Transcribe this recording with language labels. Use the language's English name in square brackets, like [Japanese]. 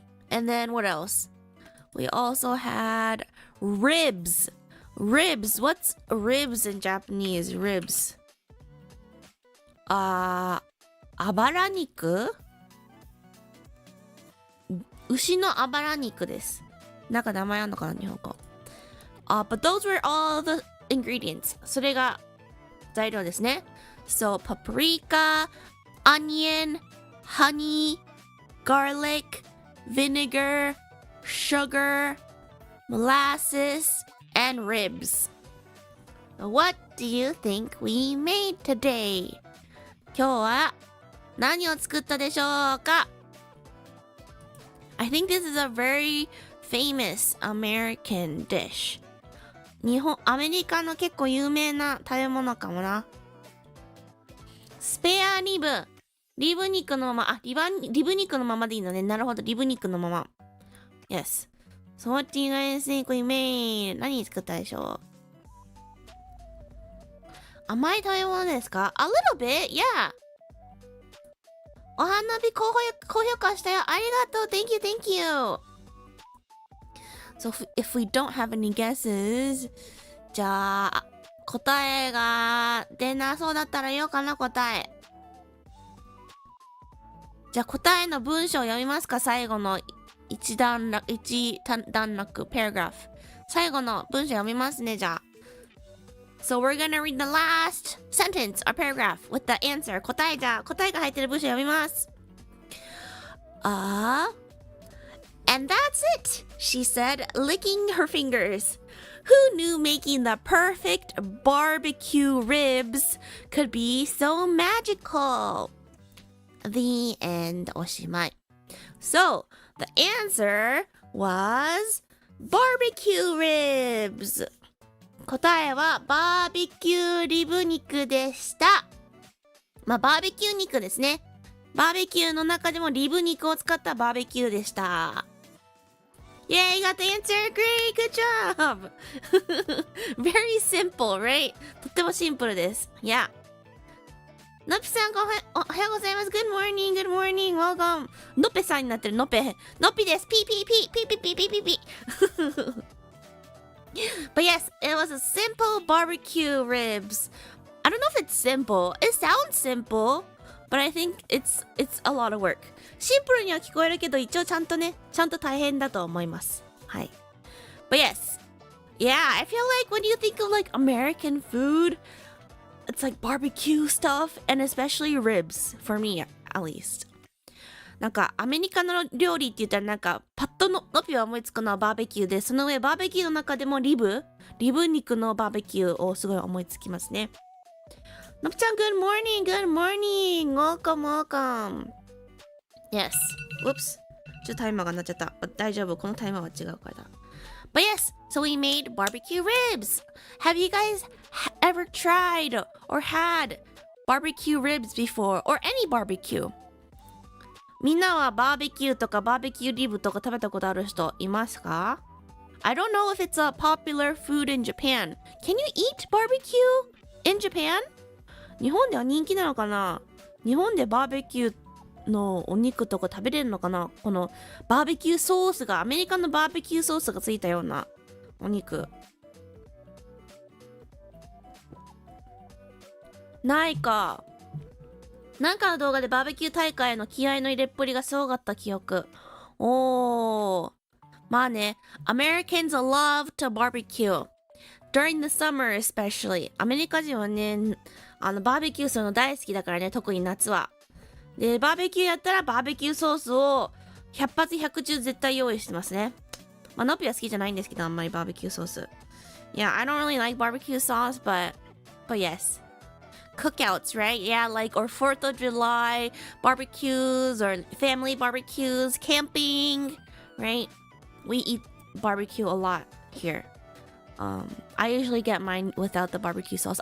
[English] And then what else? We also had ribs. Ribs. What's ribs in Japanese? Ribs. あばら肉？ [Japanese] 牛のあばら肉です。なんか名前あんのかな、日本語。 [English] But those were all the ingredients. [Japanese] それが材料ですね。 [English] So paprika, onion, honey, garlic, vinegar, sugar, molasses, and ribs. What do you think we made today? [Japanese] 今日は何を作ったでしょうか？ [English] I think this is a very famous American dish. [Japanese] アメリカの結構有名な食べ物かもな。スペアリブ。リブ肉のまま、リブ肉のままでいいのね。なるほど、リブ肉のまま。 [English] Yes. So what do you guys think we made? [Japanese] 何作ったでしょう？甘い食べ物ですか？ [English] A little bit, yeah. [Japanese] お花火高評価したよ。ありがとう。 [English] Thank you, thank you. So if we don't have any guesses, [Japanese] じゃあ、答えが出なそうだったら言おうかな、答え。じゃあ答えの文章を読みますか？最後の一段落、paragraph。最後の文章読みますね、じゃあ。 [English] So we're gonna read the last sentence or paragraph with the answer. [Japanese] 答えが入ってる文章読みます。 [English] And that's it, she said, licking her fingers. Who knew making the perfect barbecue ribs could be so magical? The end. [Japanese] おしまい。 [English] So, the answer was barbecue ribs. [Japanese] 答えはバーベキューリブ肉でした。まあ、バーベキュー肉ですね。バーベキューの中でもリブ肉を使ったバーベキューでした。 [English] Yay, got the answer! Great! Good job! Very simple, right? [Japanese] とってもシンプルです。 [English] Yeah. [Japanese] のっぴさん、おはようございます。 [English] Good morning, good morning, welcome. [Japanese] のっぺさんになってる、のっぺです。ピーピーピー、ピーピーピーピーピーピー。 [English] But yes, it was a simple barbecue ribs. I don't know if it's simple. It sounds simple, but I think it's a lot of work. [Japanese] シンプルには聞こえるけど、一応ちゃんと大変だと思います。はい。 [English] But yes, yeah, I feel like when you think of like American food, it's like barbecue stuff and especially ribs for me at least. [Japanese] なんかアメリカの料理って言ったらなんかパッとのぴは思いつくのはバーベキューで、その上バーベキューの中でもリブ肉のバーベキューをすごい思いつきますね。 [English] のぴちゃん Good morning, good morning, welcome, welcome. Yes, whoops, [Japanese] ちょっとタイマーが鳴っちゃった。大丈夫。このタイマーは違うからだ。 [English] But yes, so we made barbecue ribs. Have you guys ever tried or had barbecue ribs before? Or any barbecue? [Japanese] みんなはバーベキューとかバーベキューリブとか食べたことある人いますか？ [English] I don't know if it's a popular food in Japan. Can you eat barbecue in Japan? [Japanese] 日本では人気なのかな？日本でバーベキューのお肉とか食べれるのかな？このバーベキューソースが、アメリカのバーベキューソースがついたようなお肉。ないか。なんかの動画でバーベキュー大会の気合の入れっぷりがすごかった記憶。おー。 [English] まあね、Americans love to barbecue. During the summer especially. [Japanese] アメリカ人はね、バーベキューするの大好きだからね、特に夏は。で、バーベキューやったらバーベキューソースを100発100中絶対用意してますね。まあ、ノピは好きじゃないんですけど、あんまりバーベキューソース。 [English] Yeah, I don't really like barbecue sauce, but yes. Cookouts, right? Yeah, like, or 4th of July barbecues or family barbecues, camping, right? We eat barbecue a lot here. I usually get mine without the barbecue sauce.